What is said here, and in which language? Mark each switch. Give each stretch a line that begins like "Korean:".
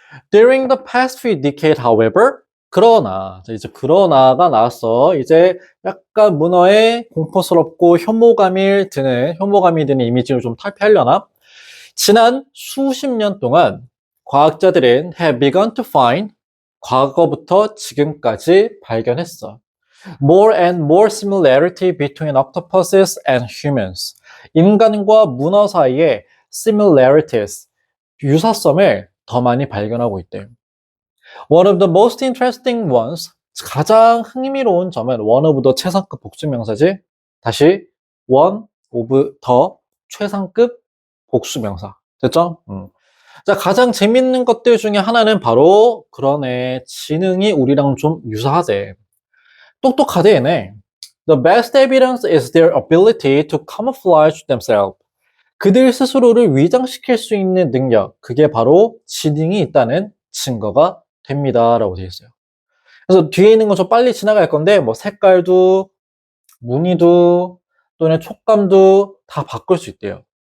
English: During the past few decades, however,
Korean: 그러나가 나왔어. 이제 약간 문어의 공포스럽고 혐오감이 드는 이미지를 좀 탈피하려나? 지난 수십 년 동안 과학자들은
English: have begun to find
Korean: 과거부터 지금까지 발견했어.
English: More and more similarity between octopuses and humans.
Korean: 인간과 문어 사이에 similarities, 유사성을 더 많이 발견하고 있대요.
English: One of the most interesting ones,
Korean: 가장 흥미로운 점은
English: one of the
Korean: 최상급 복수명사지. 다시
English: one of the
Korean: 최상급 복수명사. 됐죠? 자, 가장 재밌는 것들 중에 하나는 바로 그러네. 지능이 우리랑 좀 유사하대. 똑똑하대 얘네.
English: The best evidence is their ability to camouflage themselves.
Korean: 그들 스스로를 위장시킬 수 있는 능력, 그게 바로 지능이 있다는 증거가 됩니다. 라고 되어 있어요. 그래서 뒤에 있는 건 좀 빨리 지나갈 건데, 뭐 색깔도, 무늬도, 또는 촉감도 다 바꿀 수 있대요.